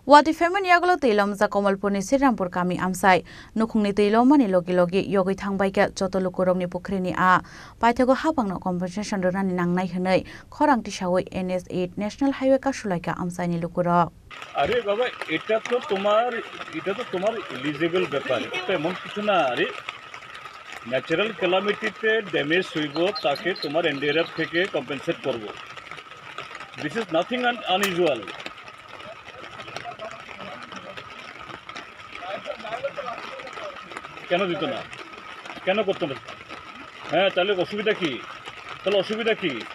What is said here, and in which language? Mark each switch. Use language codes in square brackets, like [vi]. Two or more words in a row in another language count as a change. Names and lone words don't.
[trp] Wati family yaglo telom za Komalpurni Sriরামপুর kami amsai nukhungni telomani logi logi yogi thangbaika joto lukurokni pukhrini a paithago habangno compensation rani nangnai hwnai khorang tisawoi NS8 National Highway kasulaika amsaini lukurok [bn] আরে বাবা এটা তো তোমার এলিজিবল ব্যাপার এটা এমন কিছু না আরে [en] natural calamity damage [bn] হইব তাকে তোমার এনডিআরএফ থেকে কম্পেনসেট করব [en] this is nothing unusual [bn] কেন দিত না কেন করতো না হ্যাঁ তাহলে অসুবিধা কি